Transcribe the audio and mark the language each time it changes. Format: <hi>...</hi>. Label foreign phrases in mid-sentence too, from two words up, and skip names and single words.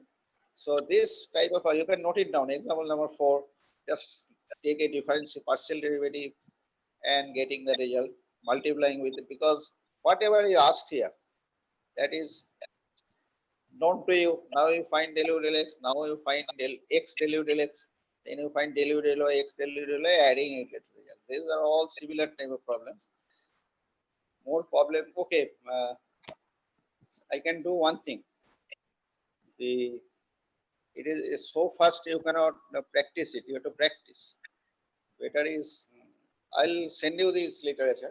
<en>So this type of, you can note it down. Example number 4, just take a differential partial derivative and getting the result, multiplying with it, because whatever you asked here, that is known to you. Now you find del u del x, now you find del x del u del x, then you find del u del y, x del u del y, adding it to result. These are all similar type of problems. More problem, okay, I can do one thing. It is so fast you cannot practice it. You have to practice. Better is, I'll send you this literature.</en>